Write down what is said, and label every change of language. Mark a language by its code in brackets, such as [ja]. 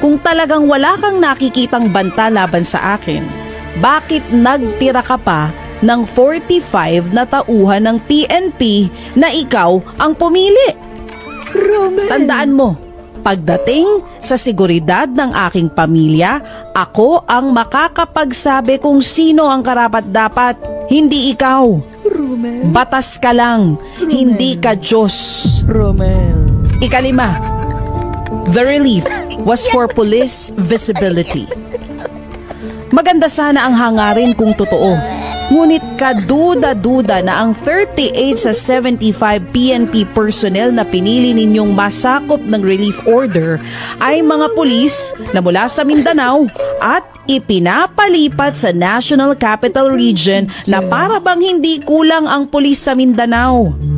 [tl] Kung talagang wala kang nakikitang banta laban sa akin, bakit nagtira ka pa ng 45 na tauhan ng PNP na ikaw ang pumili? Romel! Tandaan mo, pagdating sa seguridad ng aking pamilya, ako ang makakapagsabi kung sino ang karapat-dapat, hindi ikaw. Romel? Batas ka lang, hindi ka Diyos. Romel? Ikalima, [en] the relief was for police visibility. [tl] Maganda sana ang hangarin kung totoo. Ngunit kaduda-duda na ang 38 sa 75 PNP personnel na pinili ninyong masakop ng relief order ay mga pulis na mula sa Mindanao at ipinapalipat sa National Capital Region na para bang hindi kulang ang pulis sa Mindanao.